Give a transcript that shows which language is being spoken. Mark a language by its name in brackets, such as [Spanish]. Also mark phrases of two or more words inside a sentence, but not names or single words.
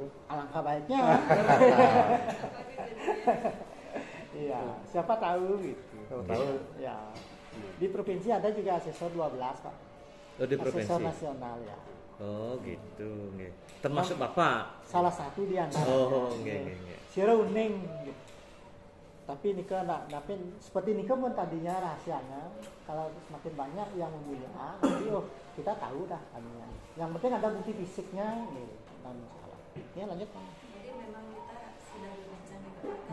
[Indonesian] alangkah baiknya. Iya, siapa tahu gitu. Tahu. Ya. Di provinsi ada juga asesor 12, Pak. oh, di provinsi. Asesor nasional ya. Oh, gitu nggih. Termasuk Bapak. Salah satu di antara. [Balinese] Oh, nggih. Sira uning gitu. [Indonesian] Tapi Nika seperti Nika pun tadinya rahasianya kalau semakin banyak yang memilih A, nanti kita tahu dah tadinya. Yang penting ada bukti fisiknya, nih, tidak masalah. Ya lanjut. Jadi memang kita sudah berbincang dengan